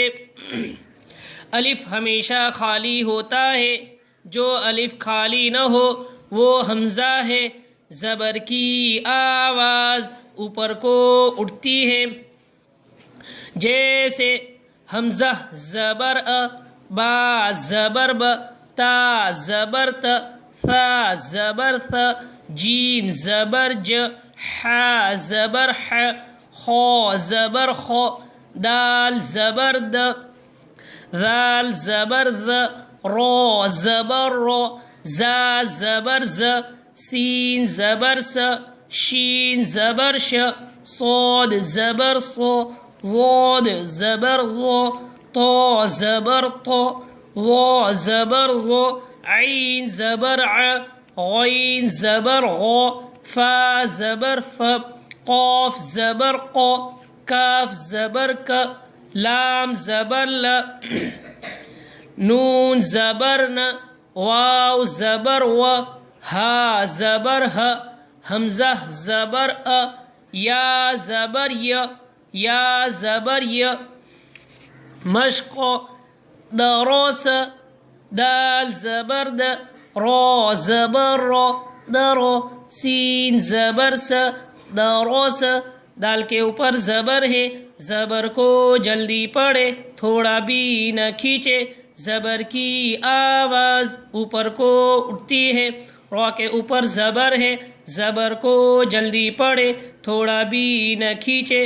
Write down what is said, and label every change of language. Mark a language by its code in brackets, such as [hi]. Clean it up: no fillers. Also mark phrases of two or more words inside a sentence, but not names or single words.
[ur] الف ہمیشہ خالی ہوتا ہے، جو الف خالی نہ ہو وہ حمزہ ہے۔ زبر کی آواز اوپر کو اٹھتی ہے، جیسے حمزہ زبر ا، با زبر ب، تا زبر ت، ثا زبر ث، جیم زبر ج، ح زبر ح، خا زبر خ، دال زبر د، ذال زبر ذ، را زبر را، زا زبر ز، سین زبر س، شین زبر ش، صاد زبر ص، ضاد زبر ض، طا زبر طا، ظا زبر ظ، عین زبر ع، غین زبر غ، فا زبر ف، قاف زبر قا، کاف زبر ک، لام زبر ل، نون زبر ن، واو زبر و، ہا زبر ہ، حمزہ زبر ا، یا زبر ی، یا زبر ی۔ مشق دروس، دال زبر د، را زبر را، درو، سین زبر س، دروس۔ دال کے اوپر زبر ہے، زبر کو جلدی پڑھے، تھوڑا بھی نہ کھینچے۔ زبر کی آواز اوپر کو اٹھتی ہے۔ را کے اوپر زبر ہے، زبر کو جلدی پڑھے، تھوڑا بھی نہ کھینچے۔